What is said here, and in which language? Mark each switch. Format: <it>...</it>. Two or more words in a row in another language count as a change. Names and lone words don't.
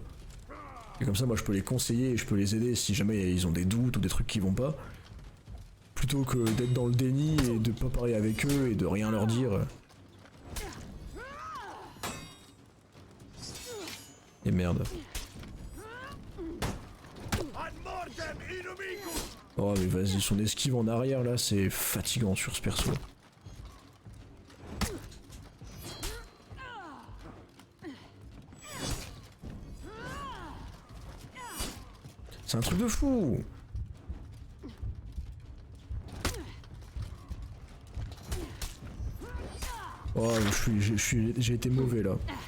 <fr>Et comme ça moi je peux les conseiller et je peux les aider si jamais ils ont des doutes ou des trucs qui vont pas. Plutôt que d'être dans le déni et de pas parler avec eux et de rien leur dire. Et merde.</fr> <la>Ad mortem inumicus.</la> <fr>Oh mais vas-y, son esquive en arrière là c'est fatigant sur ce perso. C'est un truc de fou. Oh j'ai été mauvais là.</fr>